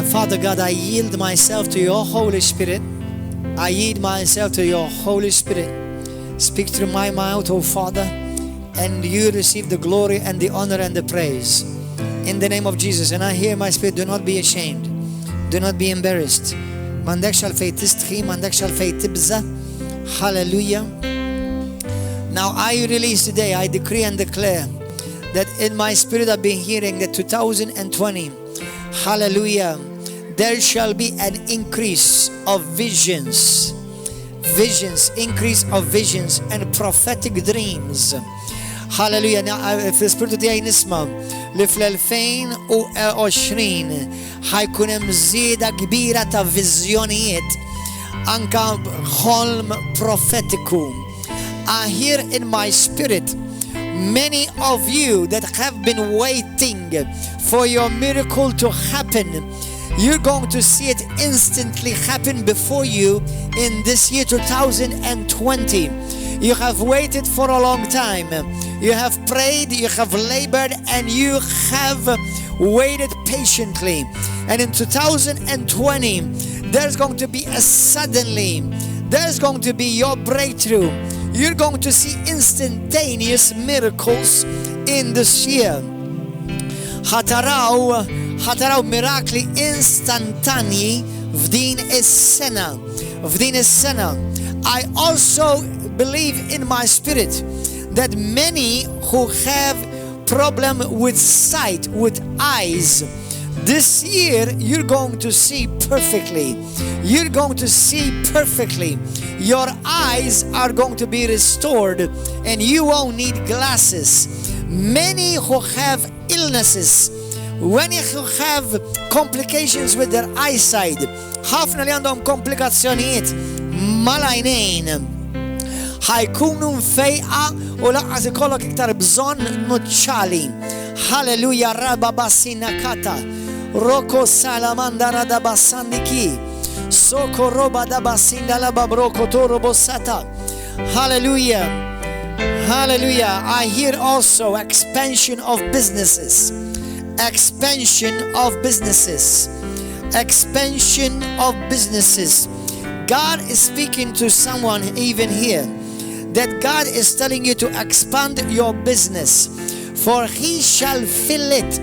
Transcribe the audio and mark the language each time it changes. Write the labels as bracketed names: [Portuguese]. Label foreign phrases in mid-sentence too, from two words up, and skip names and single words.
[English] Father God, I yield myself to your Holy Spirit. I yield myself to your Holy Spirit. Speak through my mouth, oh Father, and you receive the glory and the honor and the praise. In the name of Jesus. And I hear my spirit, do not be ashamed. Do not be embarrassed. [Maltese] Mandekx għalfej tistħi, mandekx għalfej tibza. [English] Hallelujah. Now I release today, I decree and declare that in my spirit I've been hearing that 2020, hallelujah, there shall be an increase of visions, increase of visions and prophetic dreams. Hallelujah. [Maltese] Fil-spiritu tiegħi nisma' li fl-2020 ħajkun hemm żieda kbira ta' viżjonijiet, anka ħolm profetiku. [English] I hear in my spirit many of you that have been waiting for your miracle to happen. You're going to see it instantly happen before you in this year 2020. You have waited for a long time. You have prayed, you have labored, and you have waited patiently. And in 2020, there's going to be a suddenly, there's going to be your breakthrough. You're going to see instantaneous miracles in this year. [Maltese] ħataraw mirakli instantanji f'din is-sena. [English] I also believe in my spirit that many who have problem with sight, with eyes, this year you're going to see perfectly. You're going to see perfectly. Your eyes are going to be restored and you won't need glasses. Many who have illnesses, when you have complications with their eyesight, [Maltese] ħafna li għandhom komplikazzjonijiet mal-għajnejn, ħajkunu mfejqa u laqqas ikollok iktar bżonn nuċċali. Halleluja, raba bassina kata, roko salamanda rada bassandiki, soko roba da bassinda la babroko toro bossata. [English] Hallelujah. Hallelujah. I hear also expansion of businesses. Expansion of businesses. expansion of businesses. God is speaking to someone even here, that God is telling you to expand your business, for He shall fill it.